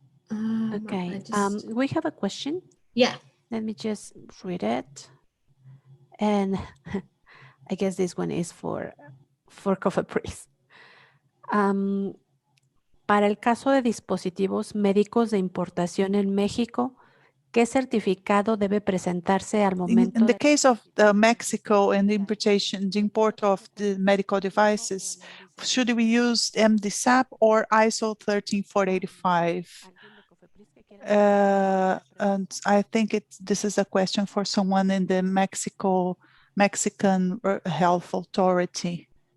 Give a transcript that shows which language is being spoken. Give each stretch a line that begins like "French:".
English: Okay, we have a question. Yeah. Let me just read it. And I guess this one is for COFEPRIS.
Spanish: Para el caso de dispositivos médicos de importación en México, ¿qué certificado debe presentarse al momento?
English: In the case of Mexico and the import of the medical devices, should we use MDSAP or ISO 13485? And I think this is a question for someone in the Mexican Health Authority.